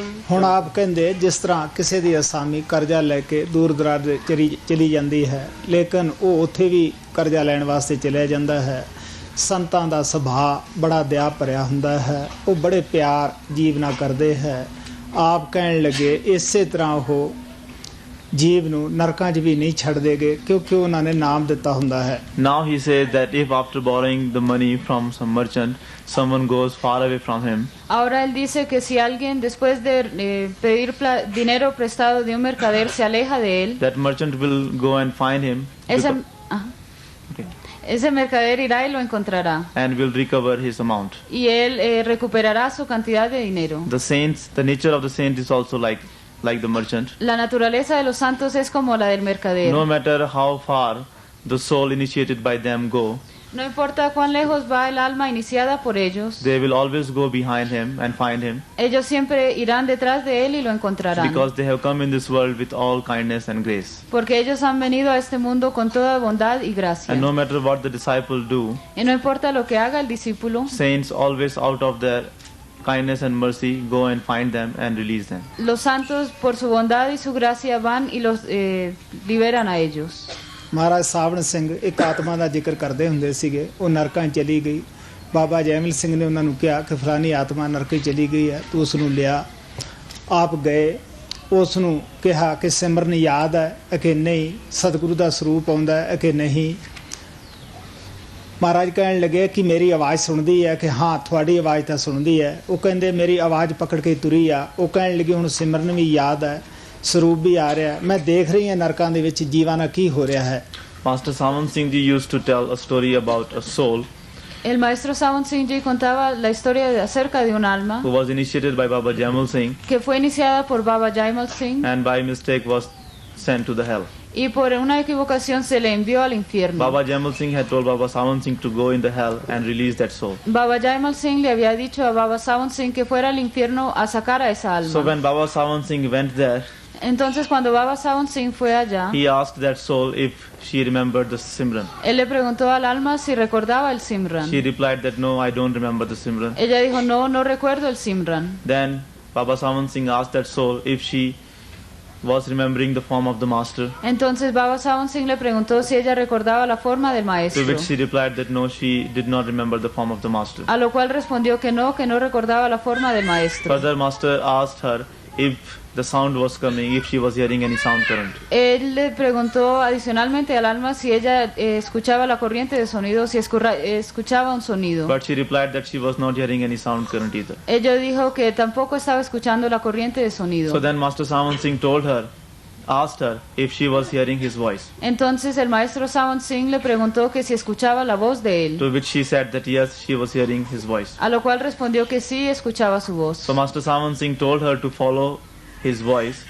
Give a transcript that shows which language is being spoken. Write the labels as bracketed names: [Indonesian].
[Punjabi] ਹੁਣ ਆਪ ਕਹਿੰਦੇ ਜਿਸ ਤਰ੍ਹਾਂ ਕਿਸੇ ਦੀ ਅਸਾਮੀ ਕਰਜ਼ਾ ਲੈ ਕੇ ਦੂਰ ਦਰਾਜ ਚਲੀ ਜਾਂਦੀ ਹੈ, ਲੇਕਿਨ ਉਹ ਉੱਥੇ ਵੀ ਕਰਜ਼ਾ ਲੈਣ ਵਾਸਤੇ ਚਲਿਆ ਜਾਂਦਾ ਹੈ। ਸੰਤਾਂ ਦਾ ਸੁਭਾਅ ਬੜਾ ਦਇਆ ਭਰਿਆ ਹੁੰਦਾ ਹੈ, ਉਹ ਬੜੇ ਪਿਆਰ ਜੀਵ ਨਾਲ ਕਰਦੇ ਹੈ। ਆਪ ਕਹਿਣ ਲੱਗੇ ਇਸੇ ਤਰ੍ਹਾਂ ਉਹ ਜੀਵ ਨੂੰ ਨਰਕਾਂ 'ਚ ਵੀ ਨਹੀਂ ਛੱਡ ਦੇਗੇ, ਕਿਉਂਕਿ ਉਹਨਾਂ ਨੇ ਨਾਮ ਦਿੱਤਾ ਹੁੰਦਾ ਹੈ। [English] Now he says that if after borrowing the money from some merchant, someone goes far away from him, [Spanish] Ahora él dice que si alguien después de pedir dinero prestado de un mercader se aleja de él, [English] that merchant will go and find him [Spanish] ese, [English] beca- ajá, okay, [Spanish] ese mercader irá y lo encontrará. [English] and will recover his amount. [Spanish] Y él recuperará su cantidad de dinero. [English] The saints, the nature of the saint is also like the merchant. [Spanish] La naturaleza de los santos es como la del mercader. [English] No matter how far the soul initiated by them go, [Spanish] No importa cuán lejos va el alma iniciada por ellos, [English] they will always go behind him and find him, [Spanish] ellos siempre irán detrás de él y lo encontrarán. [English] because they have come in this world with all kindness and grace. [Spanish] Porque ellos han venido a este mundo con toda bondad y gracia. [English] And no matter what the disciple do, [Spanish] Y no importa lo que haga el discípulo, [English] saints always out of their kindness and mercy go and find them and release them. [Spanish] los santos por su bondad y su gracia van y los liberan a ellos. [Punjabi] ਮਹਾਰਾਜ ਸਾਵਣ ਸਿੰਘ ਇੱਕ ਆਤਮਾ ਦਾ ਜ਼ਿਕਰ ਕਰਦੇ ਹੁੰਦੇ ਸੀਗੇ, ਉਹ ਨਰਕਾਂ 'ਚ ਚਲੀ ਗਈ। ਬਾਬਾ ਜੈਮਲ ਸਿੰਘ ਨੇ ਉਹਨਾਂ ਨੂੰ ਕਿਹਾ ਕਿ ਫਲਾਨੀ ਆਤਮਾ ਨਰਕ 'ਚ ਚਲੀ ਗਈ ਹੈ, ਤੂੰ ਉਸ ਨੂੰ ਲਿਆ। ਆਪ ਗਏ, ਉਸ ਨੂੰ ਕਿਹਾ ਕਿ ਸਿਮਰਨ ਯਾਦ ਹੈ ਕਿ ਨਹੀਂ, ਸਤਿਗੁਰੂ ਦਾ ਸਰੂਪ ਆਉਂਦਾ ਹੈ ਕਿ ਨਹੀਂ। ਮਹਾਰਾਜ ਕਹਿਣ ਲੱਗੇ ਕਿ ਮੇਰੀ ਆਵਾਜ਼ ਸੁਣਦੀ ਹੈ ਕਿ ਹਾਂ, ਤੁਹਾਡੀ ਆਵਾਜ਼ ਤਾਂ ਸੁਣਦੀ ਹੈ। ਉਹ ਕਹਿੰਦੇ ਮੇਰੀ ਆਵਾਜ਼ ਪਕੜ ਕੇ ਤੁਰੀ ਆ। ਉਹ ਕਹਿਣ ਲੱਗੇ ਹੁਣ ਸਿਮਰਨ ਵੀ ਯਾਦ ਹੈ, ਸਰੂਪ ਵੀ ਆ ਰਿਹਾ, ਮੈਂ ਦੇਖ ਰਹੀ ਹਾਂ ਨਰਕਾਂ ਦੇ ਵਿੱਚ ਜੀਵਾਂ ਨਾਲ ਕੀ ਹੋ ਰਿਹਾ ਹੈ। [English] Master Saman Singh ji used to tell a story about a soul [Spanish] El maestro Sant Singh Ji contaba la historia acerca de un alma [English] who was initiated by Baba Jamal Singh [Spanish] que fue iniciada por Baba Jaimal Singh [English] and by mistake was sent to the hell. [Spanish] y por una equivocación se le envió al infierno. [English] Baba Jamal Singh had told Baba Saman Singh to go in the hell and release that soul. [Spanish] Baba Jaimal Singh le había dicho a Baba Sant Singh que fuera al infierno a sacar a esa alma. [English] So when Baba Saman Singh went there, [Spanish] Entonces cuando Baba Sant Singh fue allá, [English] he asked that soul if she remembered the Simran. [Spanish] él le preguntó al alma si recordaba el Simran. [English] She replied that no, I don't remember the Simran. [Spanish] Ella dijo, no, no recuerdo el Simran. [English] Then Baba Saman Singh asked that soul if she was remembering the form of the master, [Spanish] Entonces Baba Sant Singh le preguntó si ella recordaba la forma del [English] to [Spanish] maestro. [English] which she replied that no, she did not remember the form of the master. [Spanish] A lo cual respondió que no recordaba la forma del maestro. [English] Further, master asked her if the sound was coming, if she was hearing any sound current. [Spanish] Él le preguntó adicionalmente al alma si ella escuchaba la corriente de sonido, si escuchaba un sonido. [English] But she replied that she was not hearing any sound current either. [Spanish] Ella dijo que tampoco estaba escuchando la corriente de sonido. [English] So then Master Singh asked her if she was hearing his voice. [Spanish] Entonces el maestro Singh le preguntó que si escuchaba la voz de él. [English] To which she said that yes, she was hearing his voice. [Spanish] A lo cual respondió que sí escuchaba su voz. [English] So Master Singh told her to follow his voice.